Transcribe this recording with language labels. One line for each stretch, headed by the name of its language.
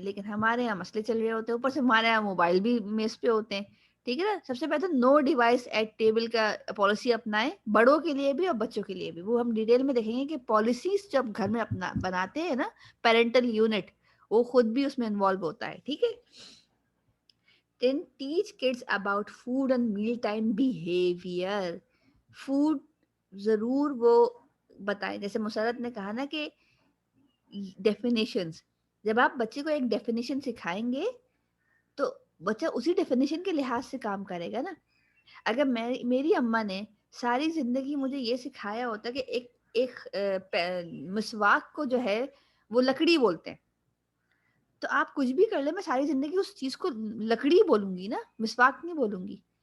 Hindi: लेकिन हमारे यहाँ मसले चल रहे होते हैं, ऊपर से हमारे यहाँ मोबाइल भी मेज पे होते हैं, ठीक है ना। सबसे पहले तो
English: no device at table
Hindi: का पॉलिसी अपनाएं, बड़ों के लिए भी और बच्चों के लिए भी। वो हम डिटेल में देखेंगे कि पॉलिसीज जब घर में अपना बनाते हैं ना पेरेंटल यूनिट, वो खुद भी उसमें इन्वॉल्व होता है, ठीक है।
English: Then teach kids about food and mealtime behavior.
Hindi: Food जरूर वो बताएं, जैसे मुसरत ने कहा ना कि डेफिनेशंस, जब आप बच्चे को एक डेफिनेशन सिखाएंगे तो बच्चा उसी डेफिनेशन के लिहाज से काम करेगा ना। अगर मेरी अम्मा ने सारी जिंदगी मुझे ये सिखाया होता कि एक मिसवाक को जो है वो लकड़ी बोलते हैं, तो आप कुछ भी कर ले, मैं सारी जिंदगी उस चीज को लकड़ी बोलूंगी ना, मिसवाक नहीं बोलूंगी।